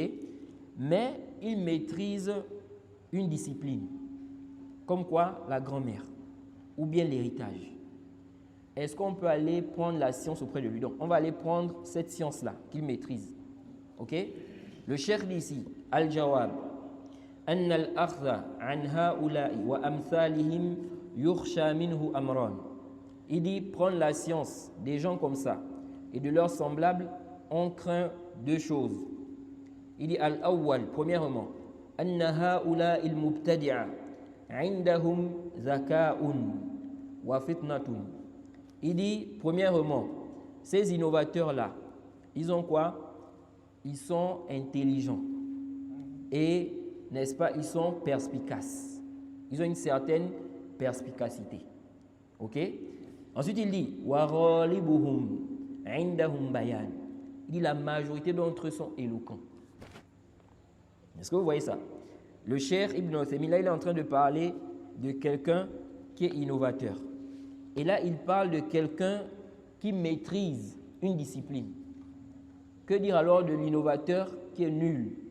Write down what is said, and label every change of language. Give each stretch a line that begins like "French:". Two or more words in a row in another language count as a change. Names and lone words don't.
French: Mais il maîtrise une discipline. Comme quoi? La grand-mère ou bien l'héritage. Est-ce qu'on peut aller prendre la science auprès de lui? Donc, on va aller prendre cette science-là qu'il maîtrise. Ok? Le cheikh dit ici,
Arabic: Al-Jawab, أن الأخذ عن هؤلاء وأمثالهم يخشى منه أمران.
French: Il dit prendre la science des gens comme ça et de leurs semblables, on craint deux choses. Il dit al-awwal, premièrement,
Arabic: أن هؤلاء المبتدعة عندهم ذكاء وفتنة.
French: Il dit, premièrement, ces innovateurs-là, ils ont quoi? Ils sont intelligents et, n'est-ce pas, ils sont perspicaces. Ils ont une certaine perspicacité. Ok? Ensuite, il dit,
Arabic: وغالبهم عندهم بيان.
French: Il dit, la majorité d'entre eux sont éloquents. Est-ce que vous voyez ça? Le Cheikh Ibn Uthaymin, là, il est en train de parler de quelqu'un qui est innovateur. Et là, il parle de quelqu'un qui maîtrise une discipline. Que dire alors de l'innovateur qui est nul?